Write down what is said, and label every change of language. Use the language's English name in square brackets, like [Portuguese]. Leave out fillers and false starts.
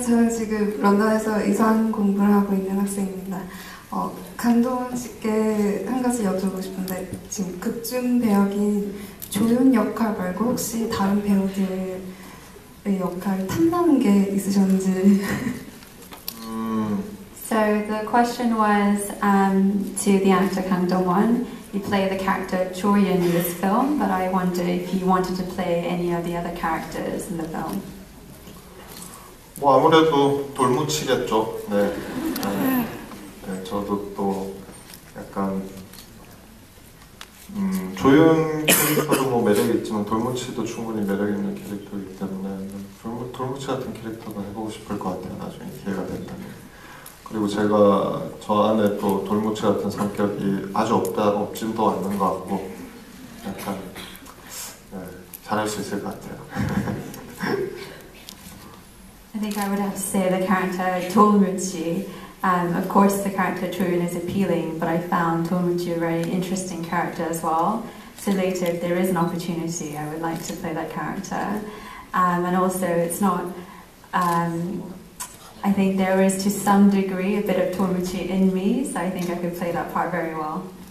[Korean] 저는 지금 런던에서 의상 공부를 하고 있는 학생입니다. 강동원 씨께 한 가지 여쭤보고 싶은데 지금 극중 배역인 조연 역할 말고 혹시 다른 배우들의 역할 탐나는 게 있으셨는지. [English] So the question was to the actor Kang Dong-won. You play the character Cho Yun in this film, but I wonder if you wanted to play any of the other characters in the film. [Korean] 뭐 아무래도 돌무치겠죠. 네. 네, 저도 또 약간 조연 캐릭터도 뭐 매력이 있지만 돌무치도 충분히 매력 있는 캐릭터이기 때문에 돌무치 같은 캐릭터가 해보고 싶을 것 같아요. 나중에 기회가 된다면. 그리고 제가 저 안에 또 돌무치 같은 성격이 아주 없지도 않는 것 같고 약간 네, 잘할 수 있을 것 같아요. [English] I think I would have to say the character Dolmuchi. Of course, the character Chun is appealing, but I found Dolmuchi a very interesting character as well. So later, if there is an opportunity, I would like to play that character. And also, it's not. I think there is, to some degree, a bit of Dolmuchi in me, so I think I could play that part very well.